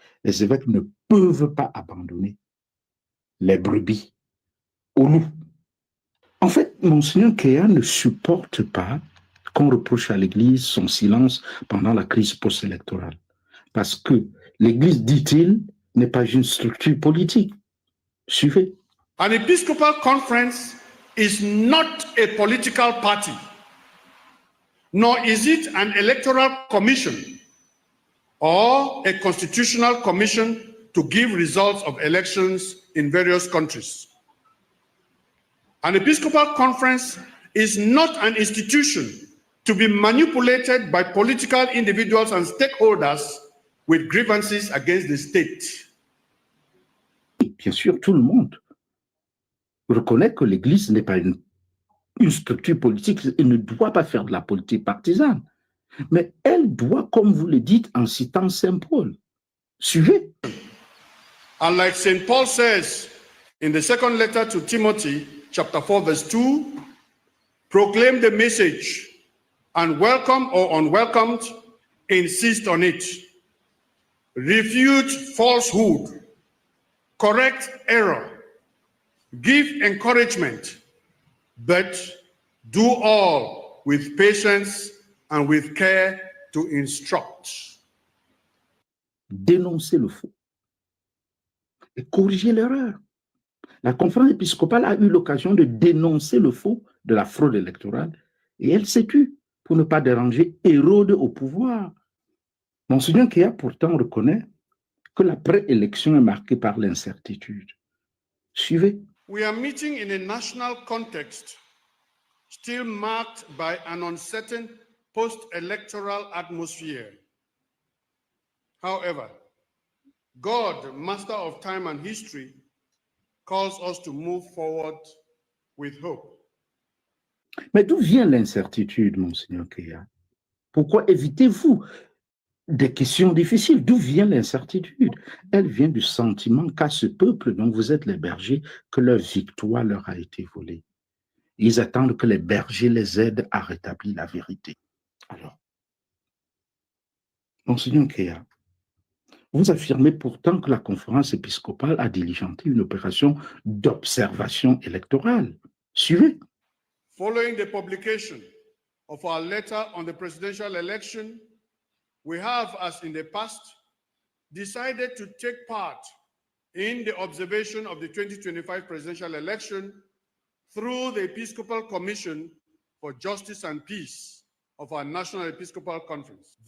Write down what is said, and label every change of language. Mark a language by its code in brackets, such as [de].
[fr] Les évêques ne peuvent pas abandonner les brebis aux loups. En fait, Monseigneur Nkeya ne supporte pas qu'on reproche à l'Église son silence pendant la crise post-électorale. Parce que l'Église, dit-il, n'est pas une structure politique. Suivez. [en] An Episcopal Conference is not a political party, nor is it an electoral commission or a constitutional commission to give results of elections in various countries. An Episcopal Conference is not an institution to be manipulated by political individuals and stakeholders with grievances against the state. [fr] Bien sûr, tout le monde reconnaît que l'Église n'est pas une structure politique et ne doit pas faire de la politique partisane. Mais elle doit, comme vous le dites en citant Saint Paul, suivez. [en] And like St. Paul says in the second letter to Timothy, chapter 4, verse 2, proclaim the message, and welcome or unwelcomed, insist on it. Refute falsehood, correct error, give encouragement, but do all with patience and with care to instruct. [fr] Dénoncer le faux et corriger l'erreur. La conférence épiscopale a eu l'occasion de dénoncer le faux de la fraude électorale et elle s'est tue pour ne pas déranger Hérode au pouvoir. Monseigneur Kéa pourtant reconnaît que la préélection est marquée par l'incertitude. Suivez. [en] We are meeting in a national context still marked by an uncertain post-electoral atmosphere. However, God, master of time and history, calls us to move forward with hope. [fr] Mais d'où vient l'incertitude, Monseigneur Kéa? Pourquoi évitez-vous des questions difficiles? D'où vient l'incertitude? Elle vient du sentiment qu'à ce peuple dont vous êtes les bergers, que leur victoire leur a été volée. Ils attendent que les bergers les aident à rétablir la vérité. Alors, Monseigneur Kéa, vous affirmez pourtant que la conférence épiscopale a diligenté une opération d'observation électorale. Suivez. [en] Following the publication of our letter on the presidential election, we have, as in the past, decided to take part in the observation of the 2025 presidential election through the Episcopal Commission for Justice and Peace of our National Episcopal Conference.